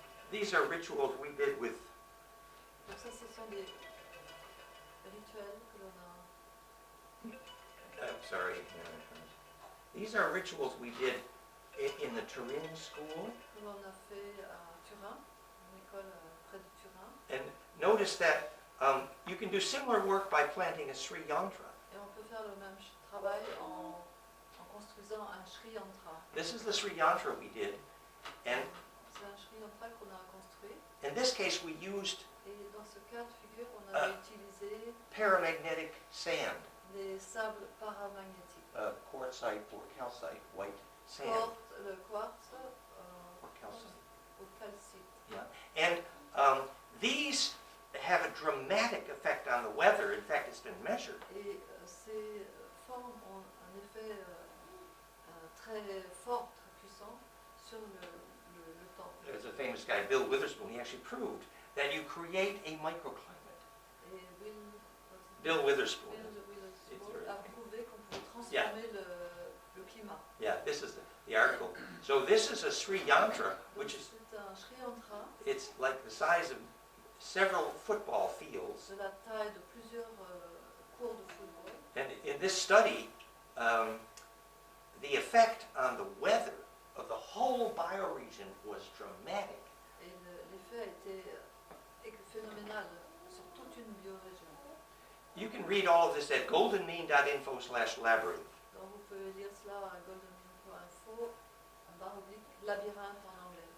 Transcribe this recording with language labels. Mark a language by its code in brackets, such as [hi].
[en] These are rituals we did with [fr] Donc ça, ce sont des rituels que l'on a... [en] I'm sorry. These are rituals we did in the Turin school. [fr] que l'on a fait à Turin, une école près de Turin. [en] And notice that you can do similar work by planting a Shri Yantra. [fr] Et on peut faire le même travail en construisant un Shri Yantra. [en] This is the Shri Yantra we did. And [fr] C'est un Shri Yantra qu'on a construit. [en] in this case, we used [fr] Et dans ce cas de figure, on avait utilisé [en] paramagnetic sand, [fr] les sables paramagnétiques. [en] quartzite or calcite, white sand. [fr] Le quartz [en] Or calcite. [fr] au calcite. [en] Yeah. And these have a dramatic effect on the weather. In fact, it's been measured. [fr] Et ces formes ont un effet très fort, très puissant sur le temps. [en] There's a famous guy, Bill Witherspoon, he actually proved that you create a microclimate. [fr] Et [en] Bill Witherspoon. [fr] Witherspoon a prouvé qu'on pouvait transformer le climat. [en] Yeah, this is the article. So this is a Sri Yantra, which is, [fr] C'est un Shri Yantra [en] it's like the size of several football fields. [fr] de la taille de plusieurs cours de football. [en] And in this study, the effect on the weather of the whole bioregion was dramatic. [fr] Et l'effet a été phénoménal sur toute une biorégion. [en] You can read all of this at goldenmean.info/labyrinth. [fr] Donc vous pouvez lire cela à goldenmean.info, labyrinthe en anglais.